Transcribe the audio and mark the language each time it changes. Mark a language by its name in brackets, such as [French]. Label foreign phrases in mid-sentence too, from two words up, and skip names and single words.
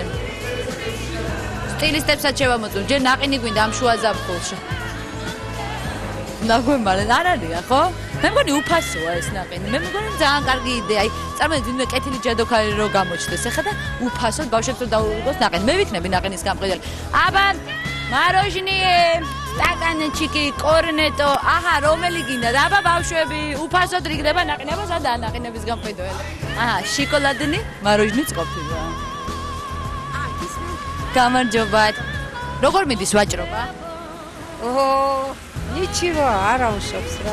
[Georgian] სტილისტებსაც შევამოწმ, ჯერ ნაყინი გვინდა ამ შუა ზაფხულში. ნაგვემალენ არ არიან, ხო? მე მგონი უფასოა ეს ნაყინი. მე მგონი ძალიან კარგი იდეა. აი, წარმოიდგინეთ, ვინმე კეთილი ჯადოქარი რო გამოჩნდეს, ეხლა და უფასოდ ბავშვებს რო დაუღოს ნაყინი. მე ვიქნები ნაყინის გამყიდველი. [Russian] აბა Мороженое, стаканчики, корнето, [Georgian] აჰა, რომელი გინდა? აბა ბავშვები, უფასოდ რიგდება ნაყინება, სადაა ნაყინების გამყიდველი? აჰა, შოკოლადნი, მოროჟენიც ყოფილა. გამარჯობა. როგორ მიდის ვაჭრობა? ოჰო, ნიჩივა, არა უშობს რა.